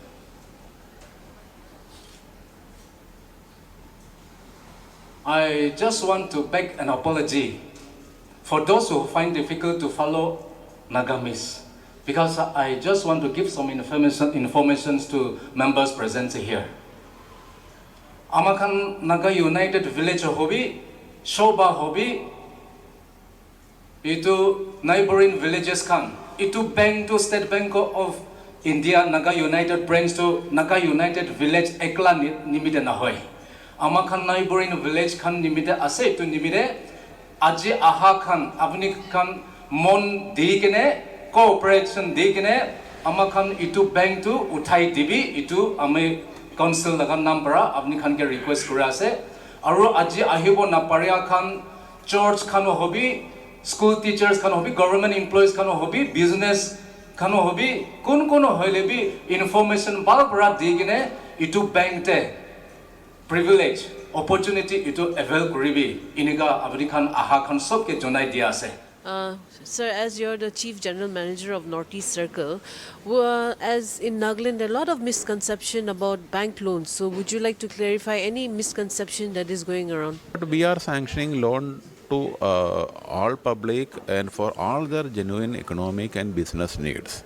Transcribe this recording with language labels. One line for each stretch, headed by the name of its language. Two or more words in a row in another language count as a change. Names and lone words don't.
English: I just want to beg an apology for those who find difficult to follow Nagamis, because I just want to give some information to members present here.
Naga Pidgin: Amakan Naga United Village hobi, Shoba hobi, itu
English: neighboring villages
Naga Pidgin: kan, itu bank to State Bank of India Naga United branch to Naga United Village ekla nimide na hoy. Amakan
English: neighboring village
Naga Pidgin: kan nimide ase itu nimide aji aha kan apni kan mon di kene cooperation di kene amakan itu bank to uthai dibi itu ame council lagan nampara apni khan ke request kura ase aro aji ahibo naparia khan church khan hobi
English: school teachers
Naga Pidgin: khan hobi
English: government employees
Naga Pidgin: khan hobi business khan hobi kun hoile bi information balbara digine itu bank te
English: privilege opportunity
Naga Pidgin: itu avail kuribi iniga apni khan aha khan sob ke jonai dia ase.
English: Sir, as you're the Chief General Manager of Northeast Circle, as in Nagaland, there are a lot of misconception about bank loans. So would you like to clarify any misconception that is going around? We are sanctioning loan to all public and for all their genuine economic and business needs.